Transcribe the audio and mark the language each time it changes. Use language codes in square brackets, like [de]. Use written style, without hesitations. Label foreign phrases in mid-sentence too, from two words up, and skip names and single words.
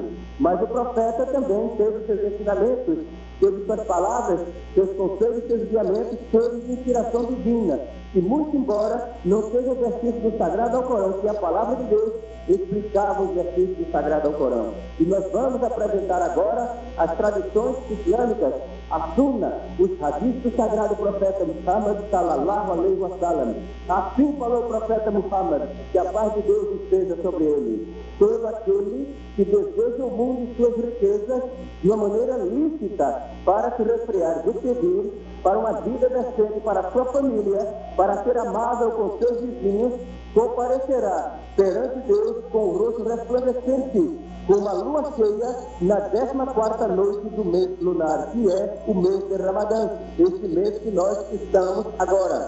[pt] Mas o profeta também teve seus ensinamentos, teve suas palavras, seus conselhos, seus guiamentos, todos de inspiração divina. E muito embora não seja o versículo do Sagrado Alcorão, que a palavra de Deus explicava os versículos do Sagrado Alcorão. E nós vamos apresentar agora as tradições islâmicas, a Sunna, os hadiths do Sagrado Profeta Muhammad [ar] صلى الله عليه وسلم. [pt] Assim falou o Profeta Muhammad, que a paz de Deus esteja sobre ele. Todo aquele que deseja o mundo e suas riquezas de uma maneira lícita para se resfriar do pedir, para uma vida decente para a sua família, para ser amável com seus vizinhos, comparecerá perante Deus com o rosto resplandecente, com uma lua cheia na 14ª noite do mês lunar, que é o mês de Ramadã, esse mês que nós estamos agora.